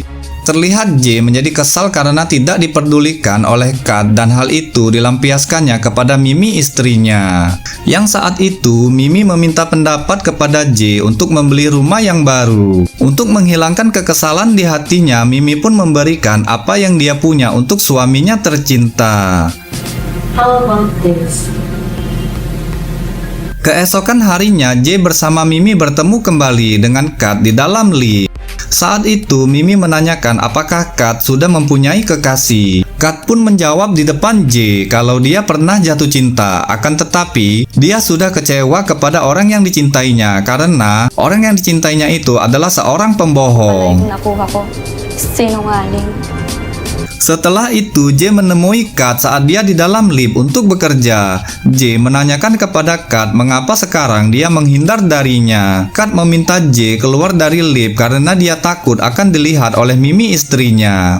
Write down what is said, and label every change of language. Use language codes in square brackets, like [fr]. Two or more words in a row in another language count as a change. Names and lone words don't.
[id] Terlihat J menjadi kesal karena tidak diperdulikan oleh Kat dan hal itu dilampiaskannya kepada Mimi istrinya. Yang saat itu Mimi meminta pendapat kepada J untuk membeli rumah yang baru. Untuk menghilangkan kekesalan di hatinya, Mimi pun memberikan apa yang dia punya untuk suaminya tercinta. [en] How about this? [id] Keesokan harinya J bersama Mimi bertemu kembali dengan Kat di dalam lift. Saat itu Mimi menanyakan apakah Kat sudah mempunyai kekasih. Kat pun menjawab di depan J kalau dia pernah jatuh cinta, akan tetapi dia sudah kecewa kepada orang yang dicintainya karena orang yang dicintainya itu adalah seorang pembohong. [tl] Nakuha ko. Sinungaling. [id] Setelah itu J menemui Kat saat dia di dalam lift untuk bekerja. J menanyakan kepada Kat mengapa sekarang dia menghindar darinya. Kat meminta J keluar dari lift karena dia takut akan dilihat oleh Mimi istrinya.